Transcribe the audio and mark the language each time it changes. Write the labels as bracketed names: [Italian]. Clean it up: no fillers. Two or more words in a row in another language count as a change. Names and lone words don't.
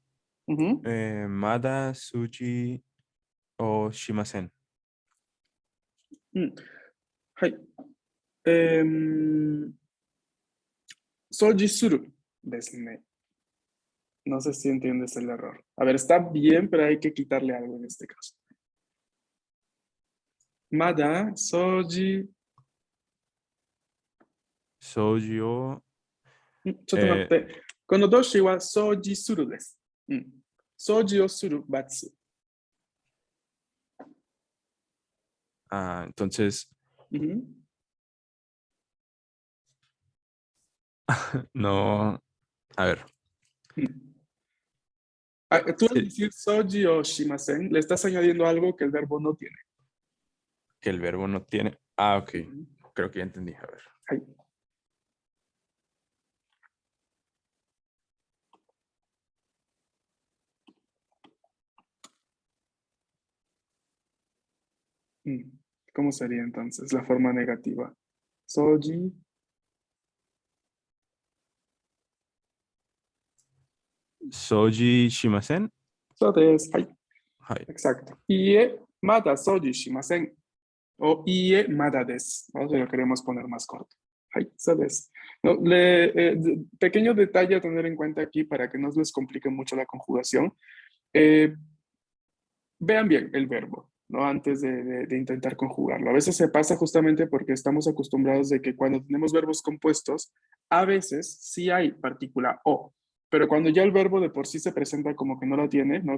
[Spanish] Ujú. [Japanese] まだすじをしません. はい。掃除するですね. [Spanish] No sé si entiendes el error. A ver, está bien, pero hay que quitarle algo en este caso. [Japanese] まだ掃除. 掃除をちょっと待って。この動詞は掃除するです. 掃除をする、バツ. [Spanish] Entonces, Ujú. no. A ver. Tú al Sí, decir [Japanese] 掃除をしません, [Spanish] le estás añadiendo algo que el verbo no tiene. que el verbo no tiene. Ah, ok. Ujú. Creo que ya entendí. A ver. Ahí. ¿Cómo sería entonces la forma negativa? [Japanese] Soji. 掃除しません. そうです. Ahí. Hai. Exacto. いいえまだ掃除しません. O いいえまだです. ¿No? [Spanish] Si lo queremos poner más corto. [Japanese] Ahí, そうです. [Spanish] No, pequeño detalle a tener en cuenta aquí para que no les complique mucho la conjugación. Vean bien el verbo, ¿no? Antes de intentar conjugarlo. A veces se pasa justamente porque estamos acostumbrados de que cuando tenemos verbos compuestos, a veces sí hay partícula o, pero cuando ya el verbo de por sí se presenta como que no la tiene, ¿no?